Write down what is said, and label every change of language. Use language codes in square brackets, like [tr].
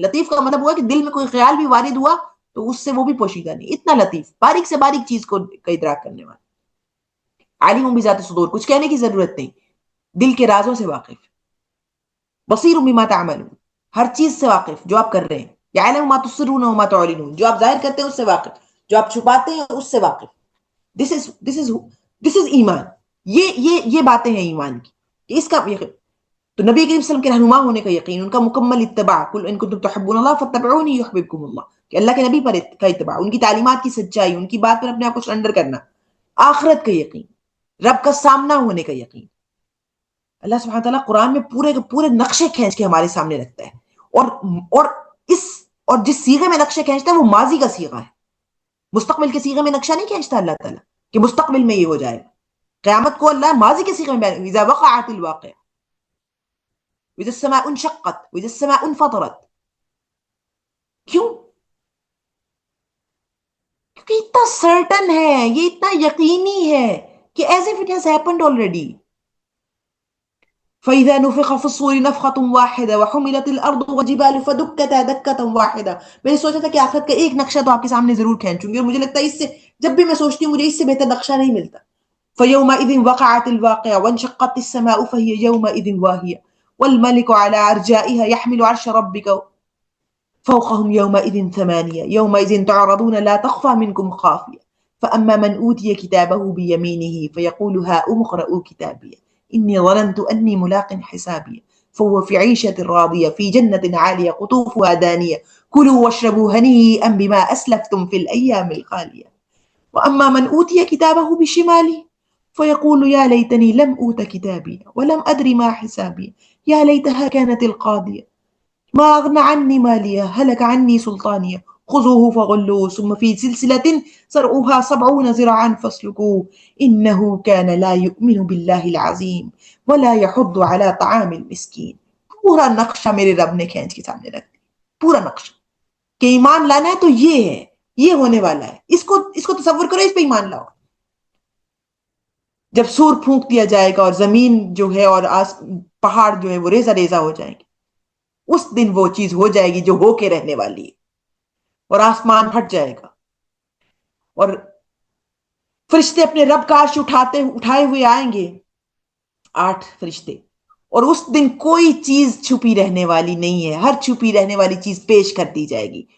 [ur] لطیف کا مطلب ہوا کہ دل میں کوئی خیال بھی وارد ہوا تو اس سے وہ بھی پوشیدہ نہیں، اتنا لطیف، باریک سے باریک چیز کو کا ادراک کرنے والا. علیم بذات صدور، کچھ کہنے کی ضرورت نہیں، دل کے رازوں سے واقف. [ar] بصیر بما تعملون، [ur] ہر چیز سے واقف جو آپ کر رہے ہیں. [ar] یعلم ما تسرون وما تعلنون، [ur] جو آپ ظاہر کرتے ہیں اس سے واقف، جو آپ چھپاتے ہیں اس سے واقف. [en] This is ایمان. [ur] یہ باتیں ہیں ایمان کی. اس کا تو نبی کریم صلی اللہ علیہ وسلم کے رہنما ہونے کا یقین، ان کا مکمل اتباع، [ar] قل ان کنتم تحبون اللہ فاتبعونی یحببکم اللہ، [ur] کہ اللہ کے نبی پر کا اتباع، ان کی تعلیمات کی سچائی، ان کی بات پر اپنے آپ کو سرنڈر کرنا. آخرت کا یقین، رب کا سامنا ہونے کا یقین. اللہ سبحانہ تعالیٰ قرآن میں پورے کے پورے نقشے کھینچ کے ہمارے سامنے رکھتا ہے، اور اس اور جس سیغے میں نقشے کھینچتا ہے وہ ماضی کا سیغہ ہے، مستقبل کے سیغے میں نقشہ نہیں کھینچتا اللہ تعالیٰ کہ مستقبل میں یہ ہو جائے گا. قیامت کو اللہ ماضی کے سیغے میں بیان، [ar] اذا وقعت الواقع، واذا السماء انشقت، واذا السماء انفطرت. [ur] کیوں؟ کیونکہ اتنا سرٹن ہے، یہ اتنا یقینی ہے کہ [en] As if it has happened already. [ar] فَإِذَا نُفِخَ فِي الصُّورِ نَفْخَةٌ وَاحِدَةٌ وَحُمِلَتِ الْأَرْضُ وَالْجِبَالُ فَدُكَّتَا دَكَّةً وَاحِدَةً. [ur] میں نے سوچا تھا کہ آخرت کا ایک نقشہ تو آپ کے سامنے ضرور کھینچوں گی، اور مجھے لگتا ہے اس سے جب بھی میں سوچتی ہوں مجھے اس سے بہتر نقشہ نہیں ملتا. [ar] فَيَوْمَئِذٍ وَقَعَتِ الْوَاقِعَةُ وَانشَقَّتِ السَّمَاءُ فَهِيَ يَوْمَئِذٍ وَاهِيَةٌ وَالْمَلِكُ عَلَى أَرْجَائِهَا يَحْمِلُ عَرْشَ رَبِّكَ فوقهم يومئذ ثمانية يومئذ تعرضون لا تخفى منكم خافية فأما من أوتي كتابه بيمينه فيقول هاؤم اقرءوا كتابي إني ظننت أني ملاق حسابي فهو في عيشة راضية في جنة عالية قطوفها دانية كلوا واشربوا هنيئا بما أسلفتم في الأيام الخالية وأما من أوتي كتابه بشماله فيقول يا ليتني لم أوت كتابي ولم أدر ما حسابي يا ليتها كانت القاضية ما أغنى عني مالية هلك عني سلطانية خذوه فغلوه ثم في سلسلة زرعها 70 ذراعا فاسلكوه إنه كان لا يؤمن بالله العظيم ولا يحض على طعام المسكين. [ur] پورا نقشہ میرے رب نے کھینچ کے سامنے رکھ دیا، پورا نقشہ کہ ایمان لانا ہے تو یہ ہے، یہ ہونے والا ہے، اس کو تصور کرو، اس پہ ایمان لاؤ. جب سور پھونک دیا جائے گا اور زمین جو ہے اور پہاڑ جو ہے وہ ریزہ ریزہ ہو جائیں گے، اس دن وہ چیز ہو جائے گی جو ہو کے رہنے والی ہے، اور آسمان پھٹ جائے گا اور فرشتے اپنے رب کا عرش اٹھائے ہوئے آئیں گے، 8 فرشتے، اور اس دن کوئی چیز چھپی رہنے والی نہیں ہے، ہر چھپی رہنے والی چیز پیش کر دی جائے گی.